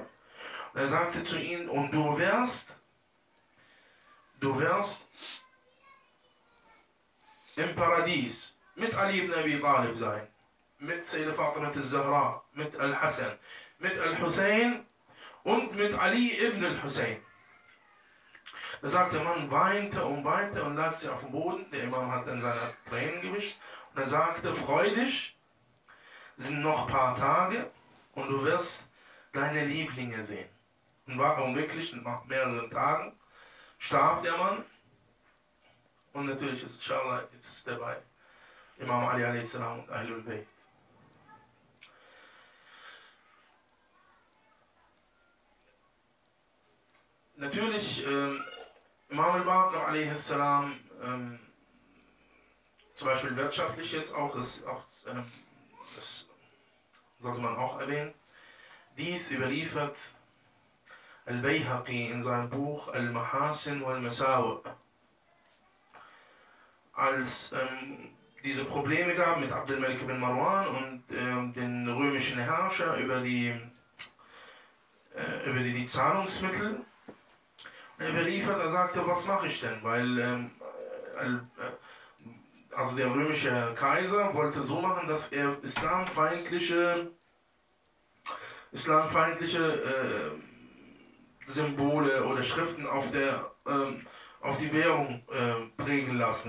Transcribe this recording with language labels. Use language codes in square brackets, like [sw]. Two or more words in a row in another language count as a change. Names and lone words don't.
[de] Und er sagte zu ihnen, und du wirst im Paradies mit Ali ibn Abi Talib sein, mit Sayyida Fatima al-Zahra, mit Al-Hassan, mit Al-Hussein und mit Ali ibn al-Hussein. Da sagte der Mann, weinte und lag sich auf dem Boden. Der Imam hat dann seine Tränen gewischt. Und er sagte, freu dich, sind noch ein paar Tage und du wirst deine Lieblinge sehen. Und warum wirklich, nach mehreren Tagen starb der Mann. Und natürlich ist inshallah jetzt dabei Imam Ali a.s. und Ahlul Bayt. Natürlich, Imam Al Baqir a.s. Zum Beispiel wirtschaftlich jetzt auch, das sollte man auch erwähnen. Dies überliefert Al-Bayhaqi in seinem Buch Al-Mahasin wal-Masawi. Als diese Probleme gab mit Abd al-Malik ibn Marwan und den römischen Herrscher über die Zahlungsmittel. Er überliefert, er sagte, was mache ich denn? Weil also der römische Kaiser wollte so machen, dass er islamfeindliche Symbole oder Schriften auf die Währung prägen lassen.